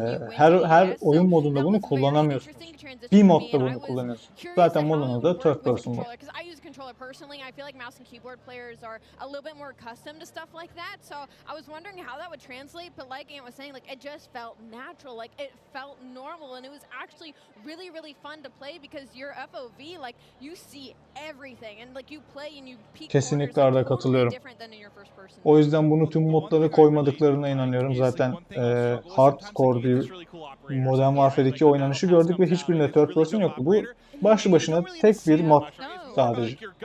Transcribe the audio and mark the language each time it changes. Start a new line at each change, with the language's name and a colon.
Turkish: Her oyun modunda bunu kullanamıyorsunuz. Bir modda bunu kullanıyorsunuz. Zaten modun adı third person mod.
English: controller personally. I feel like mouse and keyboard players are a little bit more accustomed to stuff like that. So I was wondering how that would translate, but like Ant was saying, like it just felt natural, like it felt normal, and it was actually really, really fun to play because your FOV, like you see everything, and like you play and you peek.
Turkish: Kesinlikle Arda, katılıyorum. O yüzden bunu tüm modlara koymadıklarına inanıyorum. Zaten hardcore bir Modern Warfare 2 oynanışı gördük ve hiçbirinde third person yoktu. Bu başlı başına tek bir mod sadece.